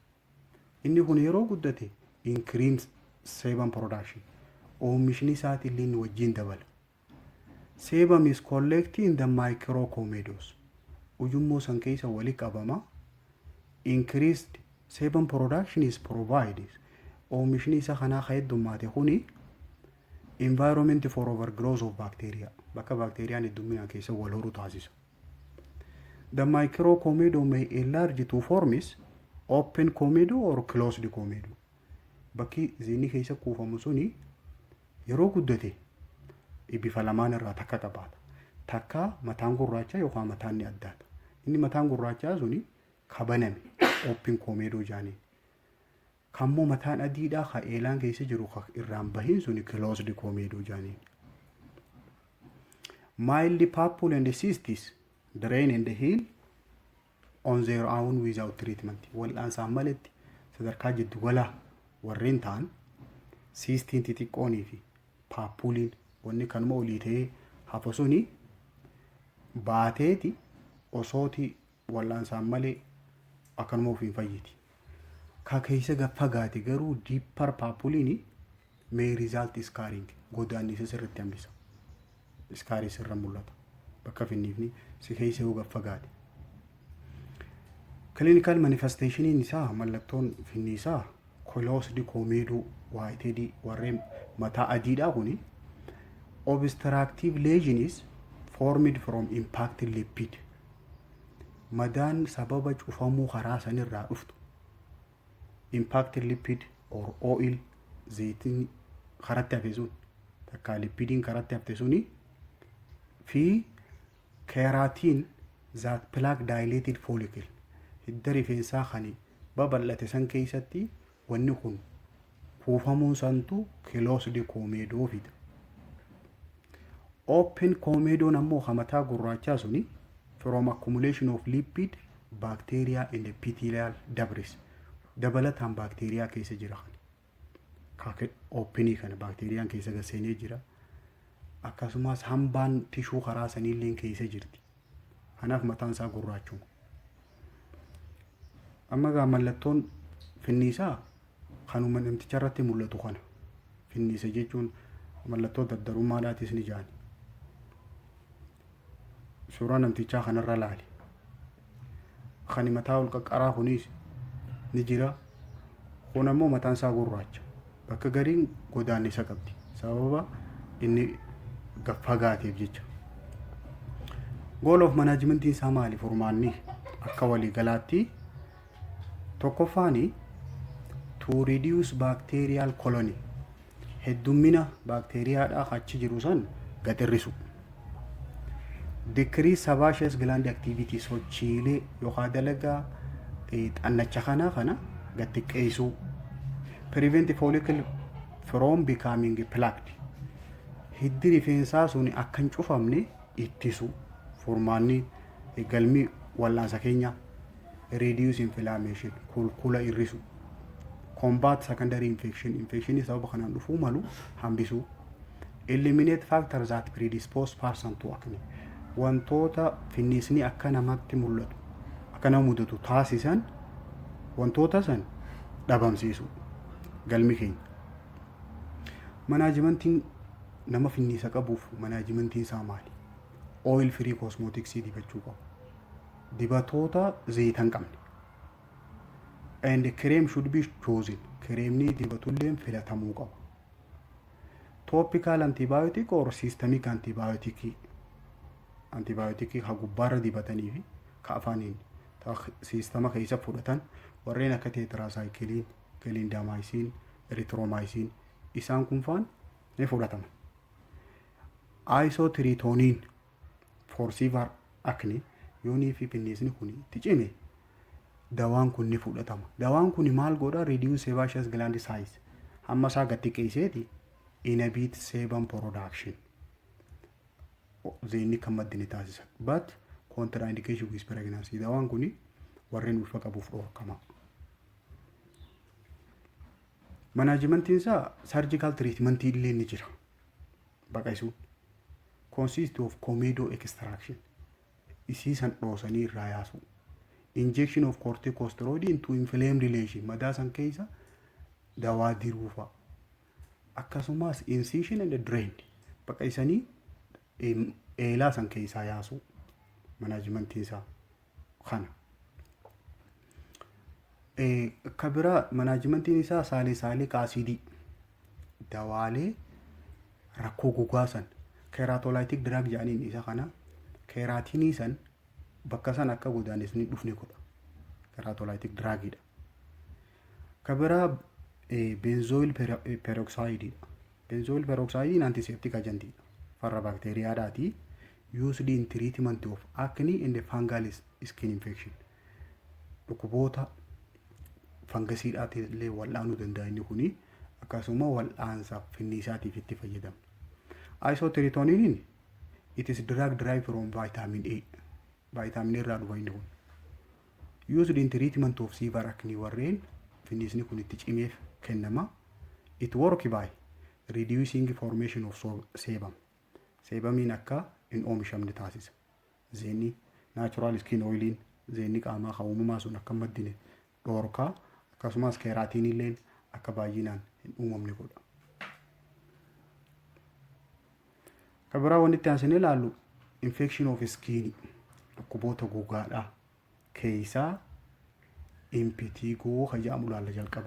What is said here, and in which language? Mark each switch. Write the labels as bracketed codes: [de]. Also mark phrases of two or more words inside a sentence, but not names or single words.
[om] Inni kun yeroo guddate [en] increase sebum production. [om] Oomishni isaatillee wajjin dabala. [en] Sebum is collected in the microcomedos. [om] Ujummoo san keessa wali qabama. [en] Increased sebum production is provided. [om] Oomishni isa kanaa heddummaate kuni [en] environment for overgrowth of bacteria. [om] Bakka bakteeriyaan heddumminaan keessa wal horuu taasisa. [en] The microcomedo may enlarge to forms open comedo or closed comedo. [om] Bakki zeenni keessa kuufamu suni yeroo guddate bifa lamaan irraa takka qabaata. Takka mataan gurraacha yookaan mataan ni addaata. Inni mataan gurraachaa suni kabaname [en] open comedo [om] jaanii. Kammoo mataan adiidhaa ka eelaan keessa jiru irraan bahin suni [en] closed comedo [om] jaanii. [en] Mild papule and cystis drain and heal on their own without treatment. [om] Wal'aansaan maletti sadarkaa jiddu galaa warreen ta'an cystiin xixiqqoonii fi papuliin wanni kanuma olii ta'ee hafa suni baateeti osooti wal'aansaan malee akkanuma ofiin fayyiti. Ka keessa gaffagaate garuu deeper papuliin [en] may result scarring [om] godaannisa sirriitti hambisa. Scarring sirra mul'ata. Bakka finniifni si keessa yoo gaffagaate. [en] Clinical manifestation [om] isaa mallattoon finnisaa [en] closed comedo whited [om] warreen mataa adiidhaa kuni [en] obstructive lesion is formed from impacted lipid. [om] Madaan sababa cufamuu karaa sanirraa dhuftu. [en] Impacted lipid or oil [om] zaytiin karatti hafe sun takka lipidiin karatti hafte suni fi keratin [en] that plaque dilated follicle. [om] Hidda rifeensaa kani babal'ate san keessatti wanni kun kuufamuun santu closed komeedoo fida. Open komeedoon ammoo hamataa gurraachaa suni [en] from accumulation of lipid, bacteria and epithelial debris. [om] Dabalataan baakteeriyaa keessa jira kan openii kana baakteeriyaan keessa gaseenee jira. Akkasumas hambaan tishuu karaa saniillee keessa jirti. Kanaaf mataan isaa gurraachuma. Amma gaa mallattoon finniisaa kanuma namticha irratti mul'atu kana. Finniisa jechuun mallattoo daddarummaadhaatis ni jaani. Suuraa namtichaa kanarra laali. Kan mataa ol qaqqaraa kunis ni jira. Kun ammoo mataan isaa gurraacha. Bakka gariin godaannisa qabdi. Sababa inni fagaateef jecha. [en] Goal of management [om] isaa maali? Furmaanni akka walii galaatti tokkoffaani [en] to reduce bacterial colony. [om] Heddummina baakteeriyaadhaa achi jiru san gad hir'isu. [en] Decrease sebaceous gland activity, [om] sochiilee yookaan dalagaa xannacha kana gad xiqqeessuu. [en] Prevent follicle from becoming plugged. [om] Hiddi rifeensaa sun akka hin cufamne ittisu. Furmaanni galmi wallaansa keenya. [en] Reduce inflammation, [om] kulkula hir'isu. [en] Combat secondary infection, infection [om] sababa kanaan dhufuu malu hambisuu. [en] Eliminate factors that predispose person to acne. [om] Wantoota finniisni akka namatti mul'atu, akka nama mudatu taasisan wantoota san dhabamsiisu. Galmi keenya. Manaajimentiin nama finniisa qabuuf manaajimentiin isaa maali? [en] Oil free cosmetics [om] dibachuu qabu. Dibatoota zayita hin qabne. [en] And cream should be chosen. [om] Creamni dibatulleen filatamuu qaba. [en] Topical antibiotic or systemic antibiotic. [om] Antibiotic ha gubbaarra dibatanii fi ka afaaniin sistema keessa fudhatan warreen akka tetracycline, clindamycin, erythromycin isaan kun faan ni fudhatama. Isotretinoin [en] for severe acne [om] yoonii fi pinniisni kun itti cime dawaan kun ni fudhatama. Dawaan kun maal godha? [en] Reduce sebaceous gland size. [om] Hamma isaa gad xiqqeesseeti [en] inhibit sebum production. [om] Zeenni kan maddini taasisa. [en] But contraindication with pregnancy. [om] Dawaan kun warreen ulfa qabuuf dhorkama. Manaajimentiin isaa [en] surgical treatment [om] illee ni jira. [en] Baqaysuun consist of comedo extraction. [om] Isii san dhoosanii irraa yaasu. [en] Injection of corticosteroid into inflamed lesion. [om] Madaa san keessa dawaa diruufa. [en] Akkasumas incision and drain. [om] Baqaysanii eelaa san keessaa yaasu. Manaajimentiin isaa kana. Kabira manaajimentiin isaa saalisaaliik aasiidii. Dawaalee rakkoo gogaa san [en] keratolitic drug [om] jedhaniin isa kana. Keratinii san bakka san akka godaanisni dhufne godha. Keratolitic drugidha. Kabira benzoyl peroxide. Benzoyl peroxide [en] antiseptic agent [om] farra bakteeriyaadhaati. [en] Used in treatment of acne and fungal skin infection. [om] Dhukkuboota fangasiidhaati illee wal'aanuu danda'a inni kuni. Akkasuma wal'aansa finniisaatiif itti fayyadamna. [en] Isotretinoin it is drug derived from vitamin A. [om] Vitamin A irraa dhufa inni kun. [en] Used in treatment of severe acne [om] warreen finniisni kun itti cimeef kennama. [en] It work by reducing formation of sebum. [om] Sebumiin akka hin oomishamne taasisa. Zeenni [en] natural skin [om] oiliin zeenni qaamaa kan uumamaa sun akka maddine dhorkaa. Akkasumas keeraatiinilleen akka baay'inaan hin uumamne godha. Kabira wanti aansine ilaallu [en] infection of skin [om] dhukkuboota gogaadhaa keessaa impetigo kan jedhamu laalla jalqaba.